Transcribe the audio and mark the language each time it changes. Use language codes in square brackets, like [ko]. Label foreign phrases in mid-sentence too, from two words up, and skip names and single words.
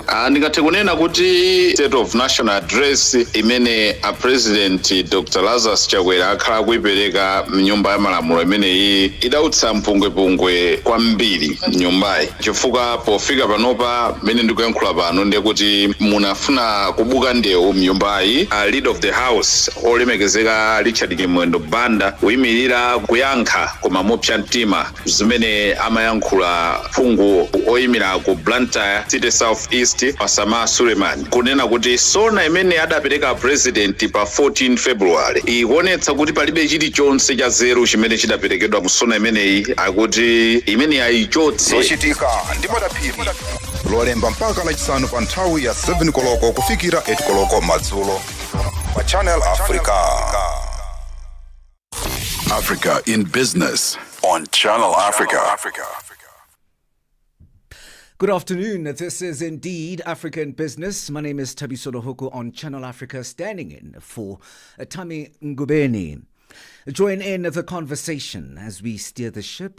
[ny] Ndingathe kunena kuti [en] State of National Address [ny] imene a President Dr. Lazarus Chakwera akhala kuipereka mnyumba ya malamulo imeneyi idautsa mpungwepungwe kwambiri nyumbayi, chifukwa pofika panopa mene ndikuyankhula pano ndiye kuti munafuna kubuka ndewu mnyumbayi. [en] Leader of the house [ny] olemekezeka Richard Kimwendo Banda kuyimirira kuyankha koma mopsa mtima zimene amayankhula phungu oyimira ku Blantyre City South East Pasama Suleiman kunena kuti sona imene adapereka president pa 14 February ikuonetsa kuti palibe chilichonse cha zero chimene chidaperekedwa mu sona imeneyi, akuti imene ayichotse. Zochitika ndimo dapiri. Lolemba mpaka lachisanu pa nthawi ya 7 koloko kufikira 8 koloko madzulo pa Channel Africa. [en] Africa in Business on Channel Africa. Good afternoon. This is indeed Africa in Business. My name is Thabiso Lehoko on Channel Africa, standing in for Thami Ngubeni. Join in the conversation as we steer the ship.